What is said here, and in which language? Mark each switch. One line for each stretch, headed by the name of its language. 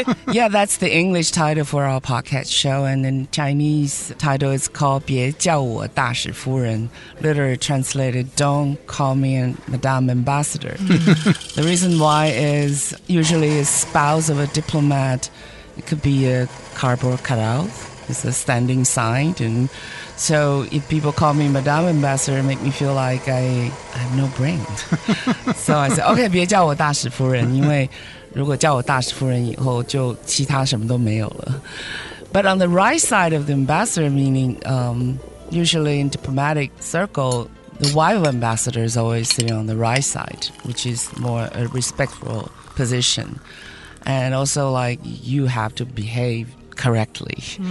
English: Yeah, that's the English title for our podcast show, and in Chinese title is called
Chinese: 别叫我大使夫人,
English: literally translated, Don't Call Me Madame Ambassador. The reason why is usually a spouse of a diplomat. It could be a cardboard cutout. It's a standing sign. And so if people call me Madame Ambassador, it make me feel like I have no brain. So I said, okay,
Chinese: 别叫我大使夫人, 因为如果叫我大使夫人以后就其他什么都没有了.
English: But on the right side of the ambassador, meaning usually in diplomatic circle, the wife of ambassador is always sitting on the right side, which is more a respectful position. And also, like, you have to behave correctly.